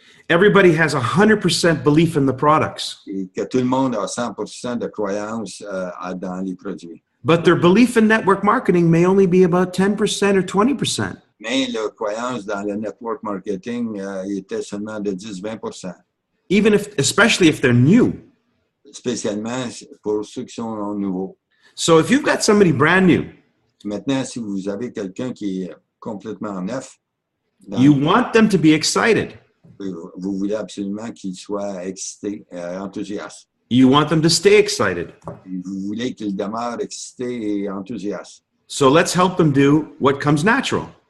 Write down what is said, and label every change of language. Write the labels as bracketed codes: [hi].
[en] Everybody has 100% belief in the products. [fr] Et que tout le monde a 100% de croyance dans les produits. [en] But their belief in network marketing may only be about 10% or 20%. [fr] Mais leur croyance dans le network marketing était seulement de 10-20%. [en] Especially if they're new. [fr] Spécialement pour ceux qui sont nouveaux. [en] So if you've got somebody brand new, [fr] maintenant, si vous avez quelqu'un qui est complètement neuf, [en] you want them to be excited. [fr] Vous voulez absolument qu'il soit excité, enthousiaste. [en] You want them to stay excited. [fr] Vous voulez qu'il demeure excité et enthousiaste. [en] So let's help them do what comes natural.